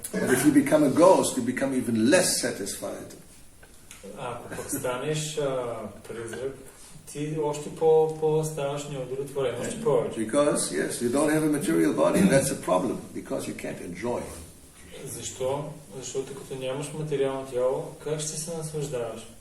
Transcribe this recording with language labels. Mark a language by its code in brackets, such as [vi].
[en] But if you become a ghost, you become even less satisfied. [bg] Ако пък станеш призрак, ти още ставаш неудовлетворен, още повече. [en] Because, yes, you don't have a material body, and that's a problem, because you can't enjoy. [bg] Защо? Защото като нямаш материално тяло, как ще се наслаждаваш?